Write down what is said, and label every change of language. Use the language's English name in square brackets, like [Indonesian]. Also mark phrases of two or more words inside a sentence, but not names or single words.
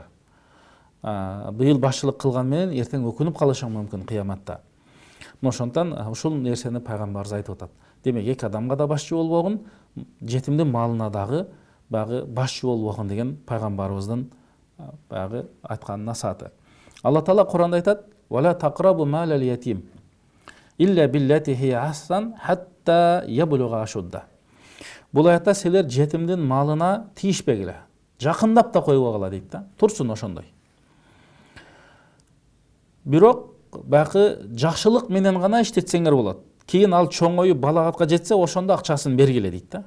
[Kyrgyz] Быйыл башчылык кылган менен эртең өкүнүп калышың мүмкүн кыяматта. Ошондон ушул нерсени пайгамбарыбыз айтып атат. Демек эки адамга да башчы болбогун, жетимдин малына дагы баягы башчы болбогун деген пайгамбарыбыздын баягы айткан насааты. Алла Таала Куранда айтат: [Arabic] "ولا تقربوا مال اليتيم إلا بالتي هي أحسن حتى يبلغ أشده." [Kyrgyz] Бул аятта силер жетимдин малына тийишпегиле, жакындап да койбогула дейт да. Турсун ошондой. Бирок баягы жакшылык менен гана иштетсеңер болот. Кийин ал чоңоюп балагатка жетсе, ошондо акчасын бергиле дейт да.